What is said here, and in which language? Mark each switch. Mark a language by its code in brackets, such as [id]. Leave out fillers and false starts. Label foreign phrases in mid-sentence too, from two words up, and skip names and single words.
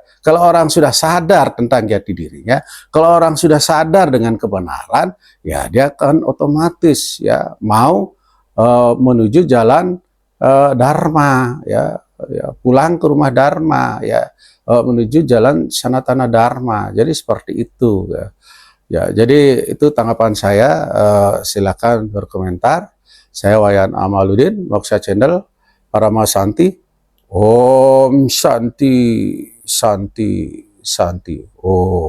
[id] Kalau orang sudah sadar tentang jati dirinya, kalau orang sudah sadar dengan kebenaran, ya dia akan otomatis ya mau menuju jalan Dharma ya, pulang ke rumah Dharma ya, menuju jalan Sanatana Dharma. Jadi seperti itu ya. Ya, jadi itu tanggapan saya. Silakan berkomentar. Saya Wayan Amaluddin, Moksha Channel, Parama Santi. [sa] Om Santi, Santi, Santi. Om.